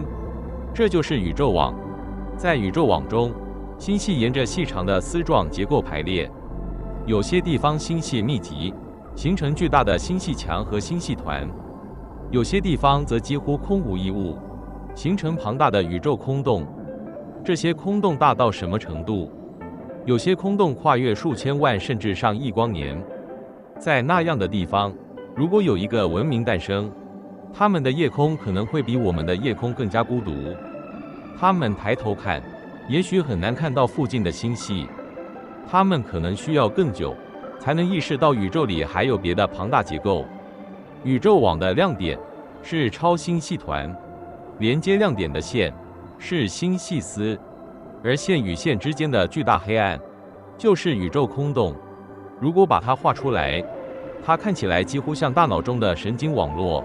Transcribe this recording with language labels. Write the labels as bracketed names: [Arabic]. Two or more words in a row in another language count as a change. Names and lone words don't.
[Chinese] 這就是宇宙網。在宇宙網中，星系沿着細長的絲狀結構排列，有些地方星系密集，形成巨大的星系牆和星系團，有些地方則幾乎空無一物，形成龐大的宇宙空洞。這些空洞大到什麼程度？有些空洞跨越數千萬甚至上億光年。在那樣的地方，如果有一個文明誕生，他們的夜空可能會比我們的夜空更加孤獨。他們抬頭看，也許很難看到附近的星系，他們可能需要更久才能意識到宇宙裡還有別的龐大結構。宇宙網的亮點是超星系團，連接亮點的線是星系絲，而線與線之間的巨大黑暗就是宇宙空洞。如果把它畫出來，它看起來幾乎像大腦中的神經網絡。